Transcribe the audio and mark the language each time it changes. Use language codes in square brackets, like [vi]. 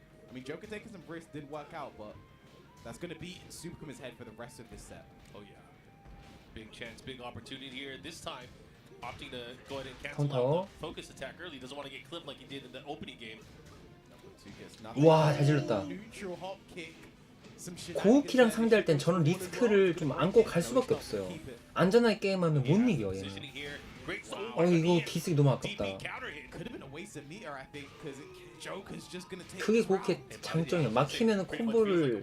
[en] I mean, Joker taking some risks didn't work out, but that's going to be in Super Akuma's head for the rest of this set. Oh yeah. Big chance, big opportunity here. This time, opting to go ahead and cancel Counter. out the focus attack early. Doesn't want to get clipped like he did in the opening game. [ko] 와, 잘 질렀다. [en] Neutral hop kick. [ko] 고우키랑 상대할 땐 저는 리스크를 좀 안고 갈 수밖에 없어요. 안전하게 게임하면 못 이겨 얘는. [en] Positioning here. Great stop. [ko] 이거 기습이 너무 아깝다. [en] DP counter hit. Could have been a waste of meter, I think, because Joker's just gonna take. [ko] 그게 [en] this [ko] 고우키의 [en] round. [ko] 장점이야. 막히면 [en] Pretty much feels like a